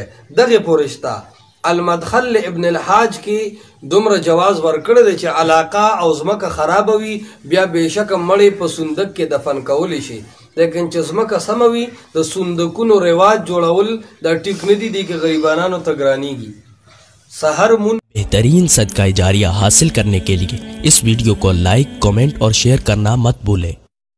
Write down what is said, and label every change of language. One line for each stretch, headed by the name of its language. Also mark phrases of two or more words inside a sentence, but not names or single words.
Pashto: دغه پورشتا المدخل ابن الحاج کې دومره جواز ورکړی دی چې علاقه او ځمکه خرابوي بیا بېشکه مړی په صندوق کې دفن کولی شي، لیکن چې ځمکه سمه وي د صندوقونو رواج جوړول دا ټیک نه دي. کې غریبانانو ته ګرانیږي.
Urdu: بہترین صدقہ جاریہ حاصل کرنے کے لیے اس ویڈیو کو لائک، کمنٹ اور شیئر کرنا مت بھولیں.